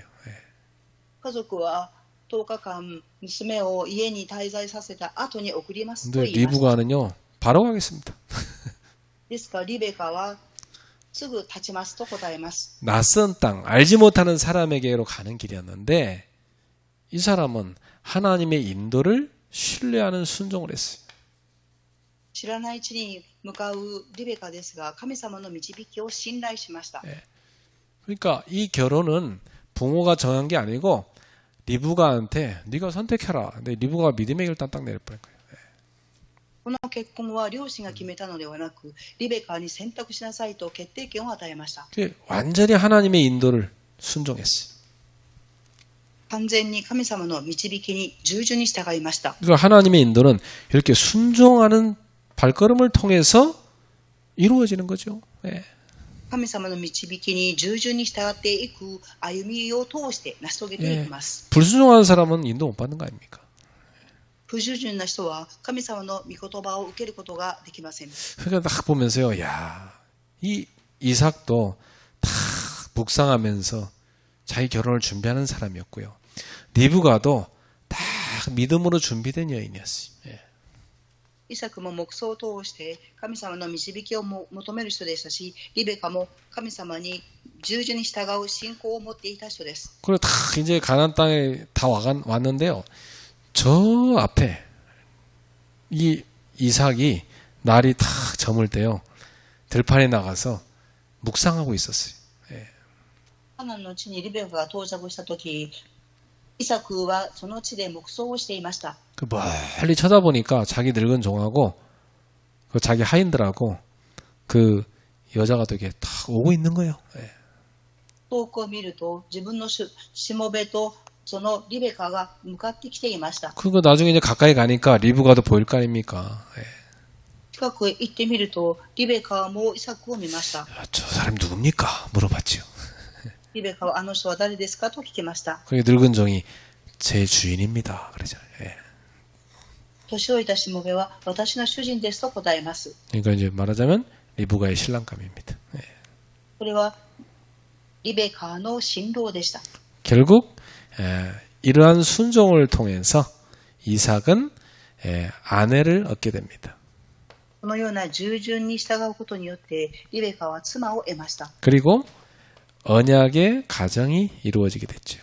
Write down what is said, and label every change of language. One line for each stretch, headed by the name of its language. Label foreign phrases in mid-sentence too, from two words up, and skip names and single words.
Korean: 예.
Japanese: 家族は10日間娘を家に滞在させた後に送りますと
Korean: 근데
Japanese: 言いました。
Korean: 리브가는요, 바로 가겠습니다.
Japanese: ですからリベカはすぐ立ちますと答えます。
Korean: 낯선 땅, 알지 못하는 사람에게로 가는 길이었는데 이 사람은 하나님의 인도를 신뢰하는 순종을 했어요.
Japanese: 知らない地に向かうリベカですが、神様の導きを信頼しました。
Korean: 그러니까 이 결혼은 부모가 정한 게 아니고 리브가한테 네가 선택해라. 근데 리브가가 믿음의 결단 딱 내려버린 거예요.
Japanese: この結婚は両親が決めたのではなく、リベカに選択しなさいと決定権を与えました。
Korean: 완전히 하나님의 인도를 순종했어요.
Japanese: 完全に神様の導きに従順に従いました。
Korean: 그러니까 하나님의 인도는 이렇게 순종하는 발걸음을 통해서 이루어지는 거죠. 예.
Japanese: 神様の導きに従順に従っていく歩みを通して成し遂げていきます。
Korean: 불순종하는 사람은 인도 못 받는 거 아닙니까?
Japanese: 不従順な人は神様の御言葉を受けることができません。
Korean: 그러니까 딱 보면서요, 야, 이 이삭도 다 묵상하면서 자기 결혼을 준비하는 사람이었고요. 리브가도 다 믿음으로 준비된 여인이었어요. 예.
Japanese: イサクも黙想を通して神様の導きを求める人でしたし、リベカも神様に従順に従う信仰を持っていた人です。
Korean: 그리고 다 이제 가나안 땅에 다 왔는데요. 저 앞에 이 이삭이 날이 탁 저물 때요, 들판에 나가서 묵상하고 있었어요. 예.
Japanese: カナンの地にリベカが到着したとき、イサクはその地で黙想をしていました。
Korean: 그 멀리 쳐다보니까 자기 늙은 종하고 그 자기 하인들하고 그 여자가 되게 탁 오고 있는 거예요. 예.
Japanese: 遠くを見ると自分のしもべとそのリベカが向かってきていました。
Korean: 그거 나중에 이제 가까이 가니까 리브가도 보일 거 아닙니까? 예.
Japanese: 近くへ行ってみるとリベカもイサクを見ました。
Korean: 저 사람 누굽니까? 물어봤지요.
Japanese: リベカはあの人は誰ですかと聞きました。
Korean: 그게 늙은 종이 제 주인입니다. 그러잖아요. 예.
Japanese: 年老いたしもべは私の主人ですと答えます。
Korean: 그러니까 이제 말하자면 리브가의 신랑감입니다. 예.
Japanese: これはリベカの新郎でした。
Korean: 결국 이러한 순종을 통해서 이삭은 아내를 얻게 됩니다.
Japanese: このような従順に従うことによってリベカは妻を得ました。
Korean: 그리고 언약의 가정이 이루어지게 됐죠.